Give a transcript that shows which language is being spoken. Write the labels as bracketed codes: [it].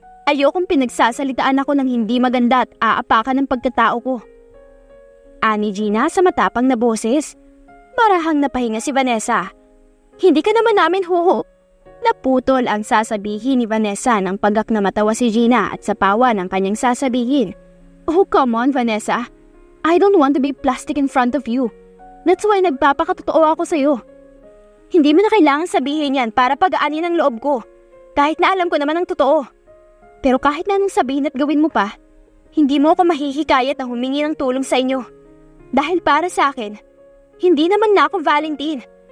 [tl] Ayokong pinagsasalitaan ako ng hindi maganda at aapakan ng pagkatao ko. Ani Gina sa matapang na boses. Marahang napahinga si Vanessa. Hindi ka naman namin huho. Naputol ang sasabihin ni Vanessa nang pagak na matawa si Gina at sapawa ng kanyang sasabihin. [en] Oh, come on, Vanessa. I don't want to be plastic in front of you. That's why [tl] nagpapakatotoo ako sa'yo. Hindi mo na kailangan sabihin yan para pagaanin ang loob ko. Kahit na alam ko naman ang totoo. Pero kahit na anong sabihin at gawin mo pa, hindi mo ako mahihikayat na humingi ng tulong sa inyo. Dahil para sa akin, hindi naman na ako Valentine.